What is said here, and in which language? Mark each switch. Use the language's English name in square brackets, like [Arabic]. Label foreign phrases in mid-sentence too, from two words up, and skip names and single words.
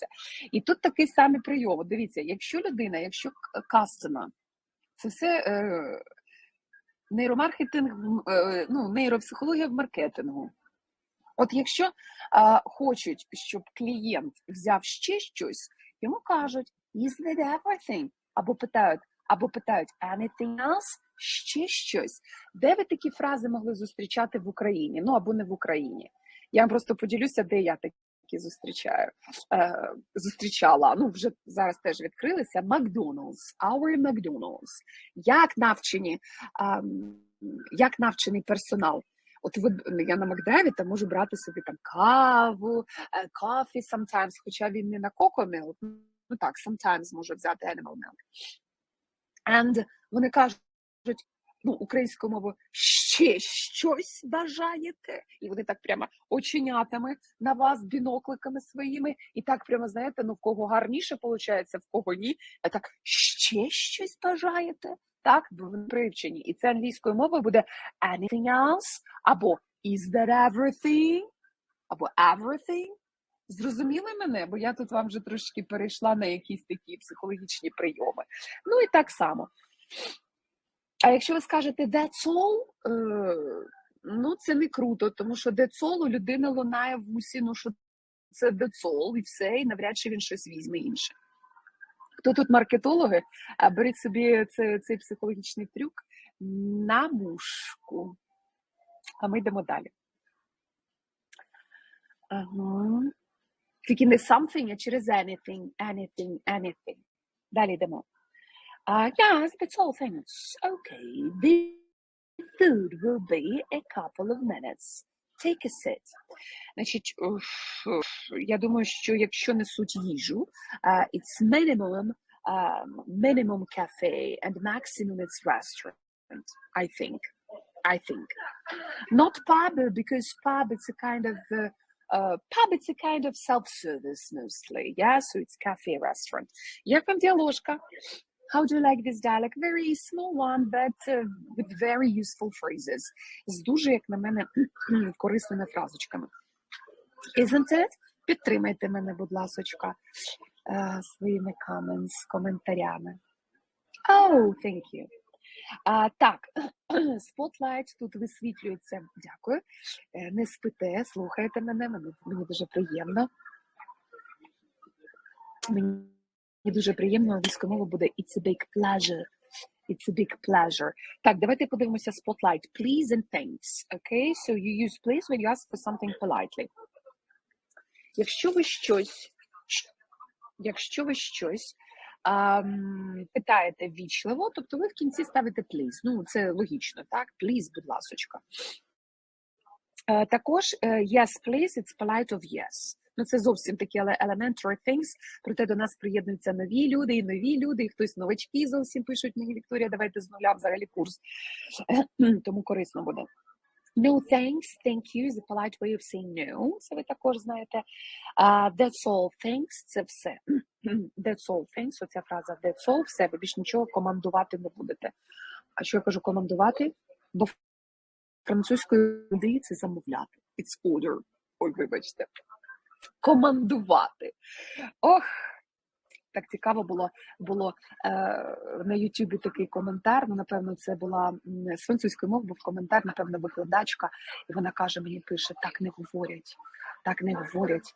[Ukrainian] І тут такий самий прийом. Дивіться, якщо customer, це все нейромаркетинг, ну, нейропсихологія в маркетингу. От якщо хочуть, щоб клієнт взяв ще щось, йому кажуть, [English] is that everything? [Ukrainian] Або питають [English] anything else? [Ukrainian] Ще щось. Де ви такі фрази могли зустрічати в Україні? Ну, або не в Україні. Я вам просто поділюся, де я такі зустрічала. Ну, вже зараз теж відкрилися. Макдональдс, [English] our McDonald's. [Ukrainian] Як навчений персонал. От я на Макдеві там можу брати собі там каву, [English] coffee sometimes, [Ukrainian] хоча він не на [English] cocoa milk, [Ukrainian] ну так, sometimes можу взяти [English] animal milk. [Ukrainian] And вони кажуть, ну, українською мовою, ще щось бажаєте? І вони так прямо оченятами на вас, бінокликами своїми, і так прямо, знаєте, ну, в кого гарніше виходить, в кого ні. А так, ще щось бажаєте? Так, бо вони привчені. І це англійською мовою буде [English] anything else, [Ukrainian] або [English] is that everything, [Ukrainian] або everything. Зрозуміли мене? Бо я тут вам вже трошки перейшла на якісь такі психологічні прийоми. Ну і так само. А якщо ви скажете [English] that's all, [Ukrainian] ну це не круто, тому що [English] that's all [Ukrainian] у людини лунає в усі, ну що це [English] that's all [Ukrainian] і все, і навряд чи він щось візьме інше. Хто тут маркетологи, беріть собі цей психологічний трюк на мушку. А ми йдемо далі. Ага. Тільки не something, а через anything. Далі йдемо. [English] Yes, that's all things. Okay, the food will be a couple of minutes. Take a seat. [Ukrainian] Значить, я думаю, що якщо несуть їжу, [English] it's minimum cafe and maximum it's restaurant, I think. Not pub, because pub it's a kind of self-service mostly, yeah, so it's cafe restaurant. [Ukrainian] Як вам діаложка? [English] How do you like this dialogue? Very small one, but with very useful phrases. [Ukrainian] З дуже, як на мене, корисними фразочками. [English] Isn't it? [Ukrainian] Підтримайте мене, будь ласочка, своїми коментарями. [English] Oh, thank you. [Ukrainian] Так, Spotlight тут висвітлюється. Дякую. Не спите, слухайте мене, мені дуже приємно. Мені дуже приємно, англійською мовою буде [English] it's a big pleasure. It's a big pleasure. [Ukrainian] Так, давайте подивимося Spotlight. [English] Please and thanks. Okay? So you use please when you ask for something politely. [Ukrainian] Якщо ви щось питаєте ввічливо, тобто ви в кінці ставите please. Ну, це логічно, так? Please, будь ласочка. Також [English] yes, please, it's polite of yes. [Ukrainian] Ну, це зовсім такі [English] elementary things, [Ukrainian] проте до нас приєднуються нові люди, і хтось новачки зовсім пишуть мені, Вікторія, давайте з нуля взагалі курс. Тому корисно буде. [English] No thanks, thank you is a polite way of saying no. [Ukrainian] Це ви також знаєте. [English] That's all, thanks, [Ukrainian] це все. [English] That's all, thanks, [Ukrainian] оця фраза [English] that's all, [Ukrainian] все, ви більш нічого командувати не будете. А що я кажу командувати? Бо французькою люди це замовляти. [English] It's order. [Ukrainian] Ой, вибачте. Командувати. Ох, Так цікаво було на Ютубі такий коментар, ну, напевно, це була з французької мови, був коментар, напевно, викладачка, і вона каже, мені пише, так не говорять, так не говорять.